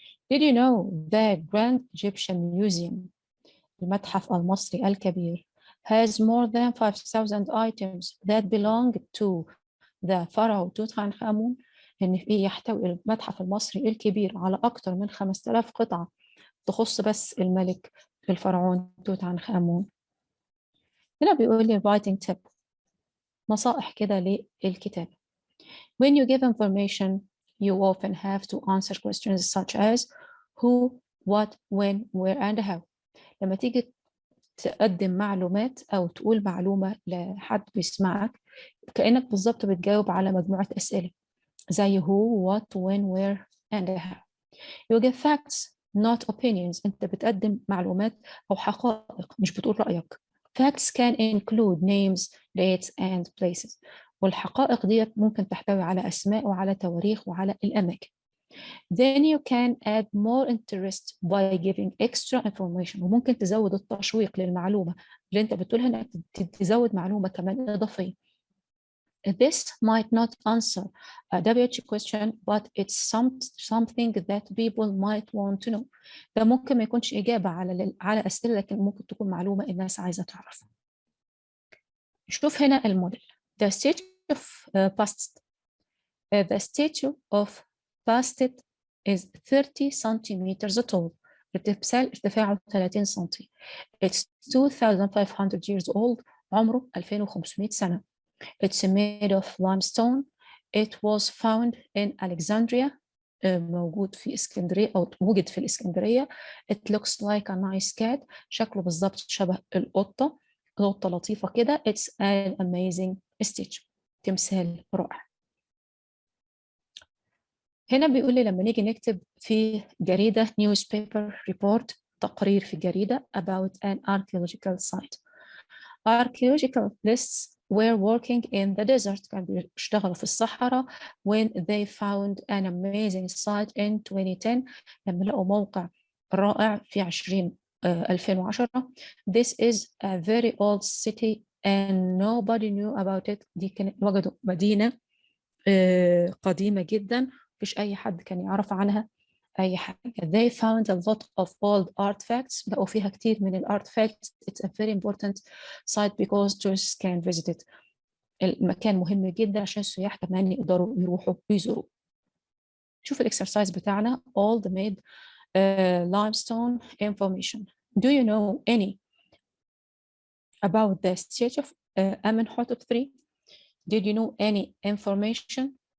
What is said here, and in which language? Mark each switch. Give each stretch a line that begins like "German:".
English: Did you know the Grand Egyptian Museum,
Arabic: المتحف المصري الكبير,
English: has more than 5,000 items that belong to the pharaoh
Arabic: توت عنخ آمون؟ إن فيه يحتوي المتحف المصري الكبير على أكثر من 5,000 قطعة تخص بس الملك الفرعون توت عنخ آمون. هنا بيقول لي
English: writing tip،
Arabic: نصائح كده للكتابة.
English: When you give information, you often have to answer questions such as who, what, when, where, and how.
Arabic: لما تيجي تقدم معلومات أو تقول معلومة لحد بيسمعك كأنك بالضبط بتجاوب على مجموعة أسئلة زي
English: who, what, when, where, and how. You give facts, not opinions.
Arabic: أنت بتقدم معلومات أو حقائق مش بتقول رأيك.
English: Facts can include names, dates, and places.
Arabic: والحقائق ديت ممكن تحتوي على أسماء وعلى تواريخ وعلى الأماكن.
English: Then you can add more interest by giving extra information.
Arabic: وممكن تزود التشويق للمعلومة اللي أنت بتقولها، إنك تزود معلومة كمان إضافية.
English: This might not answer a WH question, but it's something that people might want to know.
Arabic: ده ممكن ما يكونش إجابة على أسئلة، لكن ممكن تكون معلومة الناس عايزة تعرفها. شوف هنا الموديل.
English: The statue of past. The statue of past it is 30 centimeters tall.
Arabic: ارتفاعه 30 سنتي.
English: It's 2,500 years old.
Arabic: عمره 2,500 سنة.
English: It's made of limestone. It was found in Alexandria.
Arabic: موجود في اسكندرية أو وجد في الإسكندرية.
English: It looks like a nice cat.
Arabic: شكله بالضبط شبه القطة لطيفة كده.
English: It's an amazing statue.
Arabic: تمثال رائع. هنا بيقول لي لما نيجي نكتب في جريدة
English: newspaper report
Arabic: تقرير في جريدة
English: about an archaeological site. Archaeologists were working in the desert.
Arabic: كانوا بيشتغلوا في الصحراء
English: when they found an amazing site in 2010
Arabic: لما لقوا موقع رائع في 2010.
English: This is a very old city and nobody knew about it.
Arabic: دي كانت وجدوا مدينة قديمة جدا مفيش أي حد كان يعرف عنها أي حاجة.
English: They found a lot of old artifacts.
Arabic: لقوا فيها كتير من الارتفاكتس.
English: It's a very important site because tourists can visit it.
Arabic: المكان مهم جدا عشان السياح كمان يقدروا يروحوا ويزوروا. شوف الاكسرسايز بتاعنا.
English: all the made limestone information. Do you know any about the statue of Amenhotep III? Did you know any information?